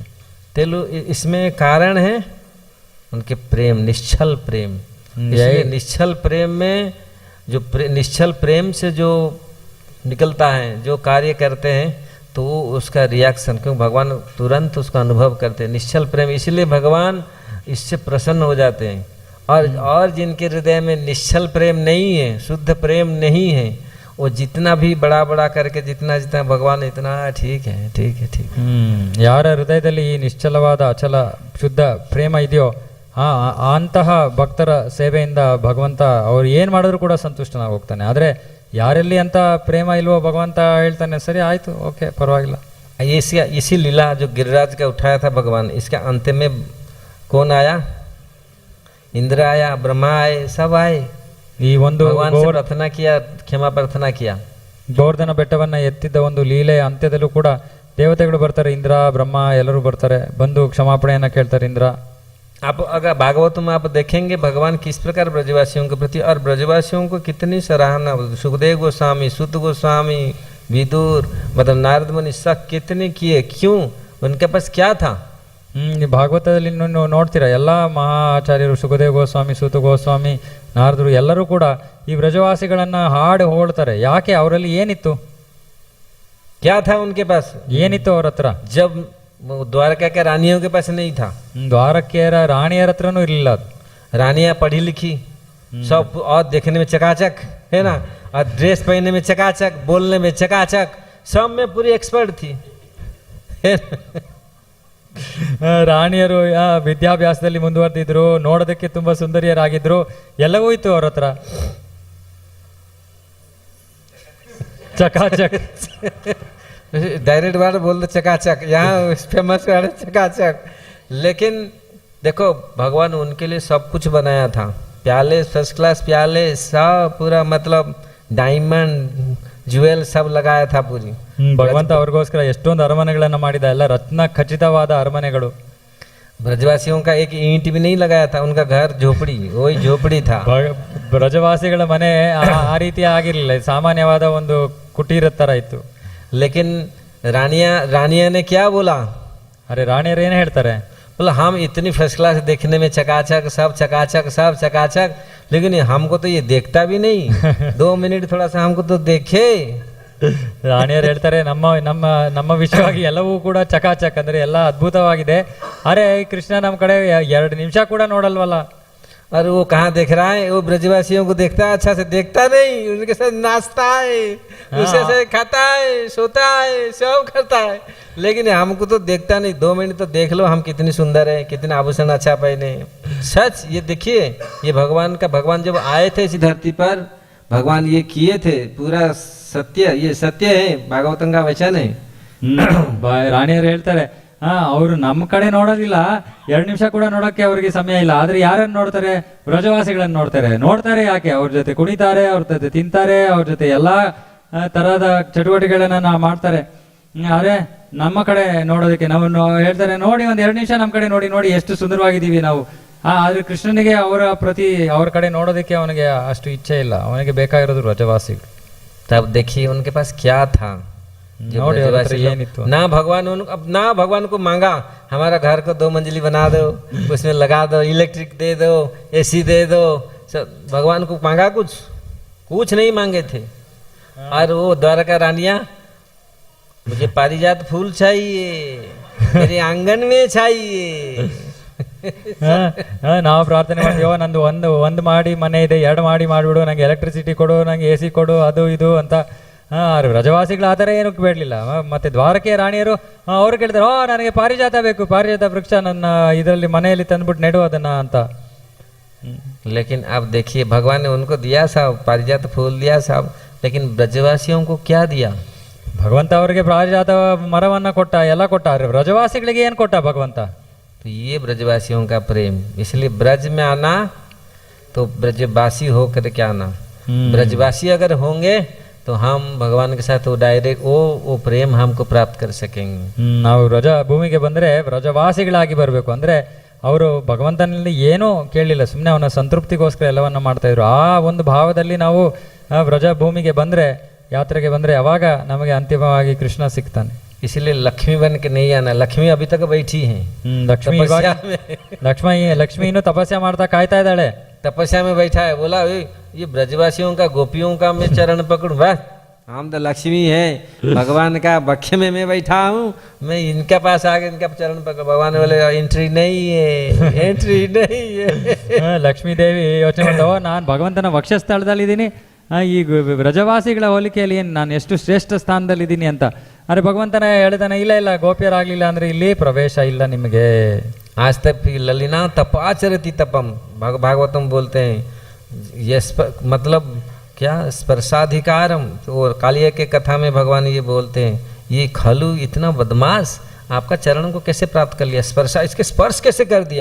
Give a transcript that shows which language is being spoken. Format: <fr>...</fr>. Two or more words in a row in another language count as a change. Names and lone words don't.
<hi>इसमें कारण है उनके प्रेम, निश्चल प्रेम. निश्चल प्रेम में जो निश्चल प्रेम से जो निकलता है, जो कार्य करते हैं, तो उसका रिएक्शन, क्योंकि भगवान तुरंत उसका अनुभव करते हैं. निश्चल प्रेम, इसलिए भगवान इससे प्रसन्न हो जाते हैं. और जिनके हृदय में निश्चल प्रेम नहीं है, शुद्ध प्रेम नहीं है, वो जितना भी बड़ा बड़ा करके जितना जितना भगवान इतना ठीक है ठीक है ठीक है।</hi> <kn>ಯಾರ ಹೃದಯದಲ್ಲಿ ಈ ನಿಶ್ಚಲವಾದ ಅಚಲ ಶುದ್ಧ ಪ್ರೇಮ ಇದೆಯೋ ಅಂತಹ ಭಕ್ತರ ಸೇವೆಯಿಂದ ಭಗವಂತ ಅವ್ರು ಏನು ಮಾಡಿದ್ರು ಕೂಡ ಸಂತುಷ್ಟನಾಗಿ ಹೋಗ್ತಾನೆ. ಆದರೆ ಯಾರೆಲ್ಲಿ ಅಂತ ಪ್ರೇಮ ಇಲ್ವೋ ಭಗವಂತ ಹೇಳ್ತಾನೆ ಸರಿ ಆಯ್ತು ಓಕೆ ಪರವಾಗಿಲ್ಲ.</kn> <hi>इसी लीला जो गिरिराज का उठाया था भगवान, इसका अंत में कौन आया? इंद्र आया, ब्रह्मा आए, सब आए।</hi> <kn>ಈ ಒಂದು</kn> <hi>भगवान से प्रार्थना किया, क्षमा प्रार्थना किया।</hi> <kn>ಗೋವರ್ಧನ ಬೆಟ್ಟವನ್ನ ಎತ್ತಿದ್ದ ಒಂದು ಲೀಲೆಯ ಅಂತ್ಯದಲ್ಲೂ ಕೂಡ ದೇವತೆಗಳು ಬರ್ತಾರೆ, ಇಂದ್ರ ಬ್ರಹ್ಮ ಎಲ್ಲರೂ ಬರ್ತಾರೆ, ಬಂದು ಕ್ಷಮಾಪಣೆಯನ್ನ ಕೇಳ್ತಾರೆ ಇಂದ್ರ.</kn> <hi>आप अगर भागवत में आप देखेंगे भगवान किस प्रकार ब्रजवासियों के प्रति, और ब्रजवासियों को कितनी सराहना, सुखदेव गोस्वामी, सूत गोस्वामी, विदुर, मतलब नारद मुनि सब कितने किए, क्यों? उनके पास क्या था?</hi> <kn>ಭಾಗವತದಲ್ಲಿ ನೋಡ್ತೀರಾ ಎಲ್ಲ ಮಹಾಚಾರ್ಯರು ಸುಖದೇವ್ ಗೋಸ್ವಾಮಿ, ಸೂತ ಗೋಸ್ವಾಮಿ, ನಾರದರು ಎಲ್ಲರೂ ಕೂಡ ಈ ಬ್ರಜವಾಸಿಗಳನ್ನ ಹಾಡು ಹೊಗಳ್ತಾರೆ. ಯಾಕೆ? ಅವರಲ್ಲಿ ಏನಿತ್ತು?</kn> <hi>क्या था उनके पास?</hi> <kn>ಏನಿತ್ತು ಅವ್ರ ಹತ್ರ?</kn> <hi>जब द्वारका के रानियों के पास नहीं था,</hi> <kn>ದ್ವಾರಕೆಯರ ರಾಣಿಯರ ಹತ್ರನೂ ಇರಲಿಲ್ಲ.</kn> <hi>रानियां पढ़ी लिखी सब, और देखने में चकाचक है ना, और ड्रेस पहनने में चकाचक, बोलने में चकाचक, सब में पूरी एक्सपर्ट थी।</hi> <kn>ರಾಣಿಯರು ವಿದ್ಯಾಭ್ಯಾಸದಲ್ಲಿ ಮುಂದುವರೆದಿದ್ರು, ನೋಡೋದಕ್ಕೆ ತುಂಬಾ ಸುಂದರಿಯರಾಗಿದ್ರು, ಎಲ್ಲವೂ ಇತ್ತು ಅವ್ರ ಹತ್ರ. ಚಕಾಚಕ್</kn> <en>direct word</en> <hi>बोल दो चकाचक, यहाँ</hi> <en>famous word</en> <hi>चकाचक। लेकिन देखो भगवान उनके लिए सब कुछ बनाया था, प्याले</hi> <en>first class</en> <hi>प्याले सब पूरा, मतलब</hi> <en>diamond jewel</en> <hi>सब लगाया था पूरी।</hi> <kn>ಭಗವಂತ ಅವ್ರಿಗೋಸ್ಕರ ಎಷ್ಟೊಂದು ಅರಮನೆಗಳನ್ನ ಮಾಡಿದ, ಎಲ್ಲ ರತ್ನ ಖಚಿತವಾದ ಅರಮನೆಗಳು.</kn> <hi>ब्रजवासियों का एक ईंट भी नहीं लगाया था, उनका घर झोपड़ी, वही झोपड़ी था।</hi> <kn>ಬ್ರಜವಾಸಿಗಳ ಮನೆ ಆ ರೀತಿ ಆಗಿರ್ಲಿಲ್ಲ, ಸಾಮಾನ್ಯವಾದ ಒಂದು ಕುಟೀರದ ತರ ಇತ್ತು.</kn> <hi>लेकिन रानिया ने क्या बोला?</hi> <kn>अरे रानियर ಏನ್ ಹೇಳ್ತಾರೆ?</kn> <hi>बोला हम इतनी</hi> <en>first class</en> <hi>देखने में चकाचक, सब चकाचक, सब चकाचक, लेकिन हमको तो ये देखता भी नहीं। 2 मिनट थोड़ा सा हमको तो देखे।</hi> <kn>ರಾಣಿಯರು ಹೇಳ್ತಾರೆ ನಮ್ಮ ನಮ್ಮ ನಮ್ಮ ವಿಷಯವಾಗಿ ಎಲ್ಲವೂ ಕೂಡ ಚಕಾಚಕ್, ಅಂದ್ರೆ ಎಲ್ಲ ಅದ್ಭುತವಾಗಿದೆ, ಅರೆ ಕೃಷ್ಣ ನಮ್ಮ ಕಡೆ 2 ನಿಮಿಷ ಕೂಡ ನೋಡಲ್ವಲ್ಲ.</kn> <hi>और वो कहाँ देख रहा है? वो ब्रजवासियों को देखता है, अच्छा से देखता नहीं, उनके साथ नाचता है, उसके साथ खाता है, सोता है, सब करता है, लेकिन हमको तो देखता नहीं। 2 मिनट तो देख लो हम कितनी सुंदर है, कितने आभूषण अच्छा पहने। सच ये देखिए, ये भगवान का, भगवान जब आए थे इस धरती पर, भगवान ये किए थे, पूरा सत्य, ये सत्य है, भागवतम का वचन है।</hi> <kn>ರಾಣಿಯರು ಹೇಳ್ತಾರೆ ಅವರು ನಮ್ಮ ಕಡೆ ನೋಡೋದಿಲ್ಲ, 2 ನಿಮಿಷ ಕೂಡ ನೋಡೋಕ್ಕೆ ಅವ್ರಿಗೆ ಸಮಯ ಇಲ್ಲ, ಆದ್ರೆ ಯಾರನ್ನು ನೋಡ್ತಾರೆ? ಬ್ರಜವಾಸಿಗಳನ್ನ ನೋಡ್ತಾರೆ. ಯಾಕೆ? ಅವ್ರ ಜೊತೆ ಕುಣಿತಾರೆ, ಅವ್ರ ಜೊತೆ ತಿಂತಾರೆ, ಅವ್ರ ಜೊತೆ ಎಲ್ಲಾ ತರಹದ ಚಟುವಟಿಕೆಗಳನ್ನ ಮಾಡ್ತಾರೆ. ಆದ್ರೆ ನಮ್ಮ ಕಡೆ ನೋಡೋದಕ್ಕೆ ನಾವು ಹೇಳ್ತಾರೆ, ನೋಡಿ 1-2 ನಿಮಿಷ ನಮ್ಮ ಕಡೆ ನೋಡಿ ಎಷ್ಟು ಸುಂದರವಾಗಿದ್ದೀವಿ ನಾವು. ಆದ್ರೆ ಕೃಷ್ಣನಿಗೆ ಅವ್ರ ಕಡೆ ನೋಡೋದಕ್ಕೆ ಅವನಿಗೆ ಅಷ್ಟು ಇಚ್ಛೆ ಇಲ್ಲ, ಅವನಿಗೆ ಬೇಕಾಗಿರೋದು ಬ್ರಜವಾಸಿಗಳು.</kn> <hi>तब देखिए उनके पास क्या था, ना भगवान को मांगा हमारा घर को 2 मंजिली बना दो, उसमें लगा दो, इलेक्ट्रिक दे दो, एसी दे दो, सब भगवान को मांगा, कुछ नहीं मांगे थे। और वो द्वारका रानियां, मुझे पारिजात फूल चाहिए, मेरे आंगन में चाहिए।</hi> <kn>ನಾವು ಪ್ರಾರ್ಥನೆ ಮಾಡ್ತೀವೋ, ನಂದು ಒಂದು ಮಾಡಿ ಮನೆ ಇದೆ, 2 ಮಾಡಿ ಮಾಡಿಬಿಡು, ನಂಗೆ ಎಲೆಕ್ಟ್ರಿಸಿಟಿ ಕೊಡು, ನಂಗೆ AC ಕೊಡು, ಅದು ಇದು ಅಂತ. ಬ್ರಜವಾಸಿಗಳು ಆ ಥರ ಏನಕ್ಕೆ ಬೇಡಲಿಲ್ಲ. ಮತ್ತೆ ದ್ವಾರಕೆಯ ರಾಣಿಯರು ಅವ್ರು ಕೇಳ್ತಾರೆ, ನನಗೆ ಪಾರಿಜಾತ ಬೇಕು, ಪಾರಿಜಾತ ವೃಕ್ಷ ನನ್ನ ಇದರಲ್ಲಿ ಮನೆಯಲ್ಲಿ ತಂದ್ಬಿಟ್ಟು ನೆಡು ಅದನ್ನ ಅಂತ.</kn> <hi>लेकिन अब देखिए भगवान ने उनको दिया सब, पारिजात फूल दिया सब, लेकिन ब्रजवासियों को क्या दिया?</hi> <kn>ಭಗವಂತ ಅವರಿಗೆ ಪಾರಿಜಾತ ಮರವನ್ನ ಕೊಟ್ಟ, ಎಲ್ಲ ಕೊಟ್ಟ, ಬ್ರಜವಾಸಿಗಳಿಗೆ ಏನು ಕೊಟ್ಟ ಭಗವಂತ?</kn> <hi>तो ये ब्रजवासियों का प्रेम, इसलिए ब्रज में आना तो ब्रजवासी होकर के आना। ब्रजवासी अगर होंगे तो हम भगवान के साथ वो डायरेक्ट वो प्रेम हमको प्राप्त कर सकेंगे।</hi> <kn>ನಾವು ಬ್ರಜ ಭೂಮಿಗೆ ಬಂದರೆ ಬ್ರಜವಾಸಿಗಳಾಗಿ ಬರಬೇಕು. ಅಂದರೆ ಅವರು ಭಗವಂತನಲ್ಲಿ ಏನೂ ಕೇಳಲಿಲ್ಲ, ಸುಮ್ಮನೆ ಅವನ ಸಂತೃಪ್ತಿಗೋಸ್ಕರ ಎಲ್ಲವನ್ನ ಮಾಡ್ತಾ ಇದ್ರು. ಆ ಒಂದು ಭಾವದಲ್ಲಿ ನಾವು ಬ್ರಜ ಭೂಮಿಗೆ ಬಂದರೆ, ಯಾತ್ರೆಗೆ ಬಂದರೆ, ಅವಾಗ ನಮಗೆ ಅಂತಿಮವಾಗಿ ಕೃಷ್ಣ ಸಿಗ್ತಾನೆ.</kn> <hi>इसलिए लक्ष्मी बन के नहीं आना, लक्ष्मी अभी तक बैठी है,</hi> <kn>लक्ष्मी इನ್ನು ತಪಸ್ಸೆ ಮಾಡ್ತಾ ಕಾಯ್ತಾ ಇದ್ದಾಳೆ,</kn> <hi>तपस्या में बैठा है। बोला ये ब्रजवासियों का, गोपियों का मैं चरण पकड़ूं, बस हम तो लक्ष्मी है, भगवान का बख्य में मैं बैठा हूँ, मैं इनके पास आके इनका चरण पकड़। भगवान बोले एंट्री नहीं है, एंट्री नहीं है।</hi> <kn>ಲಕ್ಷ್ಮೀ ದೇವಿ ಯೋಚನೆ ಮಾಡ್ತಾವ, ನಾನು ಭಗವಂತನ ವಕ್ಷಸ್ಥಳದಲ್ಲಿದ್ದೀನಿ, ಈಗ ವ್ರಜವಾಸಿಗಳ ಹೋಲಿಕೆಯಲ್ಲಿ ಏನು ನಾನು ಎಷ್ಟು ಶ್ರೇಷ್ಠ ಸ್ಥಾನದಲ್ಲಿದ್ದೀನಿ ಅಂತ. ಅರೆ ಭಗವಂತನ ಹೇಳ್ತಾನೆ, ಇಲ್ಲ ಇಲ್ಲ ಗೋಪಿಯರಾಗಲಿಲ್ಲ ಅಂದರೆ ಇಲ್ಲಿ ಪ್ರವೇಶ ಇಲ್ಲ ನಿಮಗೆ.</kn> <hi>आज तक</hi> <sa>ललिना तपाचरति तपम,</sa> <hi>भागवतम बोलते हैं ये मतलब क्या स्पर्शाधिकारम। और कालिया के कथा में भगवान ये बोलते हैं, ये खलु इतना बदमाश आपका चरण को कैसे प्राप्त कर लिया, स्पर्शा इसके स्पर्श कैसे कर दिया।</hi>